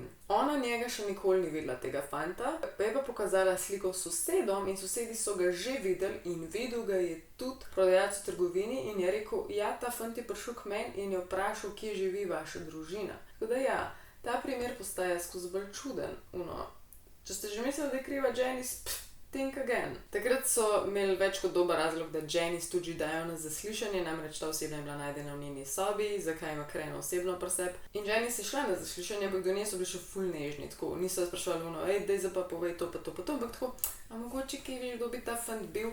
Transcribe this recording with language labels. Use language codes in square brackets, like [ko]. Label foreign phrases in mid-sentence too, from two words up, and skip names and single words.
[sl] Ona njega še nikoli ni videla, tega fanta, pa je pa pokazala sliko sosedom in sosedi so ga že videli in videl ga je tudi prodajalec v trgovini in je rekel, ja, ta fant je prišel k meni in je vprašal, kje živi vaša družina. Tako da ja, ta primer postaja skozi bolj čuden. Če ste že mislili, da je kriva Janice, [en] think again. [sl] Takrat so imeli več kot dober razlog, da Janice tudi dajo na zaslišanje, namreč ta oseba je bila najdena v njeni sobi, zakaj ima Crane osebno pri sebi. In Janice je šla na zaslišanje, ampak do nje so bili še ful nežni, tako niso sprašvali, daj zdaj pa povej to pa to, ampak tako, a mogoče kaj veš, kdo bi ta fant bil.